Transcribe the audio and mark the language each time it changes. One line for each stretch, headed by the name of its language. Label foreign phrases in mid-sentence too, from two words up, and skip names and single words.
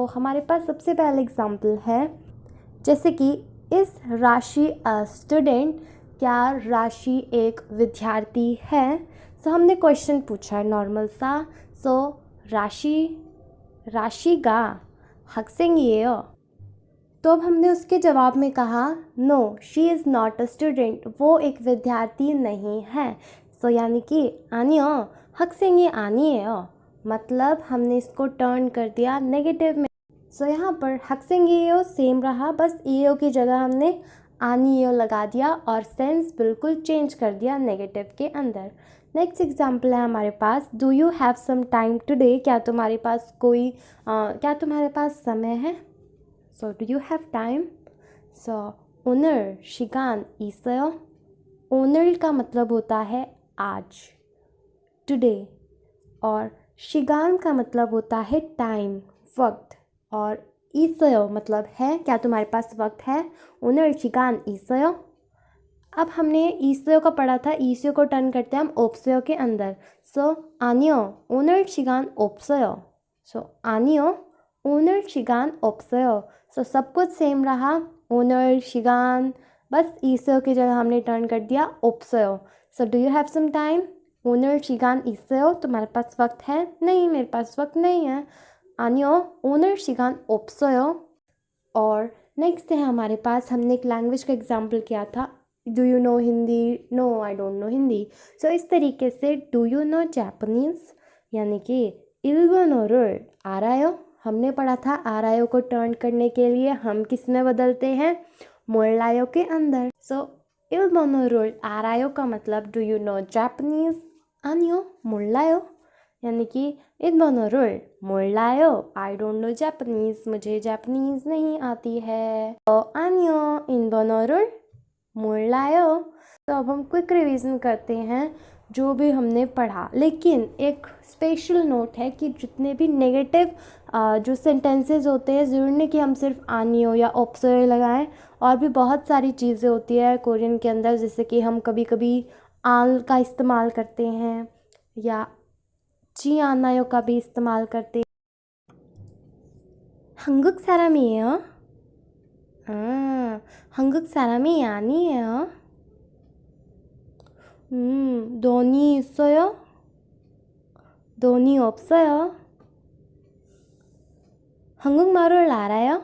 Hindi: हमारे पास सबसे पहले एग्जाम्पल है जैसे कि
English: is Rashi a student,
Hindi: क्या राशि एक विद्यार्थी है। हमने क्वेश्चन पूछा है नॉर्मल सा।
Korean: राशि गा 학생이에요।
Hindi: तो अब हमने उसके जवाब में कहा
English: no she is not a student,
Hindi: वो एक विद्यार्थी नहीं है। यानी कि
Korean: आनियो 학생이 아니에요,
Hindi: मतलब हमने इसको टर्न कर दिया नेगेटिव में। यहाँ पर 학생이에요 सेम रहा, बस ईओ की जगह हमने आनिएओ लगा दिया और सेंस बिल्कुल चेंज कर दिया नेगेटिव के अंदर। नेक्स्ट एग्जाम्पल है हमारे पास,
English: do you have some time today,
Hindi: क्या तुम्हारे पास समय है।
English: do you have time.
Korean: 오늘 시간 있어요,
Hindi: ओनर का मतलब होता है आज, टुडे, और शिगान का मतलब होता है टाइम, वक्त, और 있어요 मतलब है, क्या तुम्हारे पास वक्त है?
Korean: 오늘 시간 있어요?
Hindi: अब हमने 있어요 का पढ़ा था, 있어요 को टर्न करते हैं हम 없어요 के अंदर.
Korean: सो 아니요, 오늘 시간 없어요. सो 아니요, 오늘 시간 없어요.
Hindi: सो सब कुछ सेम रहा.
Korean: 오늘 시간,
Hindi: बस 있어요 की जगह हमने टर्न कर दिया 없어요.
English: so do you have some time?
Korean: 오늘 시간 있어요?
Hindi: तुम्हारे पास वक्त है? नहीं, मेरे पास वक्त नहीं है.
Korean: 아니요, 오늘 시간 없어요.
Hindi: और नेक्स्ट है हमारे पास, हमने एक लैंग्वेज का एग्जाम्पल किया था,
English: do you know Hindi? No, I don't know Hindi. So
Hindi: इस तरीके से
English: do you know Japanese,
Hindi: यानी कि
Korean: 일본어를 알아요.
Hindi: हमने पढ़ा था आरायो को टर्न करने के लिए हम किस में बदलते हैं? 몰라요 के अंदर. सो
Korean: 일본어를 알아요
Hindi: का मतलब
English: do you know Japanese?
Korean: 아니요, 몰라요.
Hindi: यानी कि
Korean: 일본어를 몰라요.
English: I don't know Japanese.
Hindi: मुझे जापानीज नहीं आती है.
Korean: 아니요, 일본어를 몰라요.
Hindi: तो अब हम क्विक रिवीजन करते हैं जो भी हमने पढ़ा. लेकिन एक स्पेशल नोट है कि जितने भी नेगेटिव जो सेंटेंसेस होते हैं, ज़रूरी नहीं कि हम सिर्फ आनियो या ऑप्सोयो लगाएं. और भी बहुत सारी चीज़ें होती है कोरियन के अंदर, जैसे कि हम कभी कभी आल का इस्तेमाल करते हैं या
Korean: 지 않아요
Hindi: का भी इस्तेमाल करते.
Korean: 한국 사람이에요? 한국 사람이 아니에요. 돈이 있어요? 돈이 없어요. 한국말을 알아요?